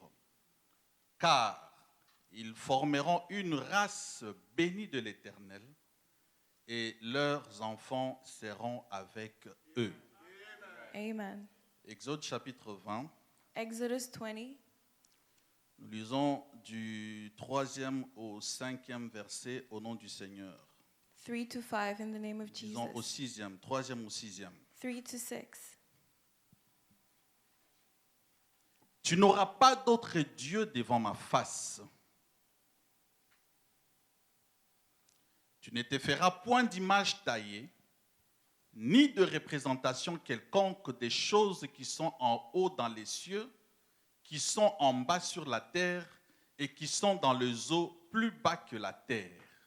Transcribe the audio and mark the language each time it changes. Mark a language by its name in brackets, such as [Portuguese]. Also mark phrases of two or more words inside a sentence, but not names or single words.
[French] Car ils formeront une race bénie de l'Éternel, et leurs enfants seront avec eux. Amen. Exode chapitre 20, [English] Exodus 20, [French] nous lisons du 3e au 5e verset au nom du Seigneur. [English] 3 to 5 in the name of [French] Disons au [English] Jesus. [French] 6e, 3e au 6e. [English] 3 to 6. [French] Tu n'auras pas d'autre Dieu devant ma face. Tu ne te feras point d'image taillée, ni de représentation quelconque des choses qui sont en haut dans les cieux, qui sont en bas sur la terre et qui sont dans les eaux plus bas que la terre.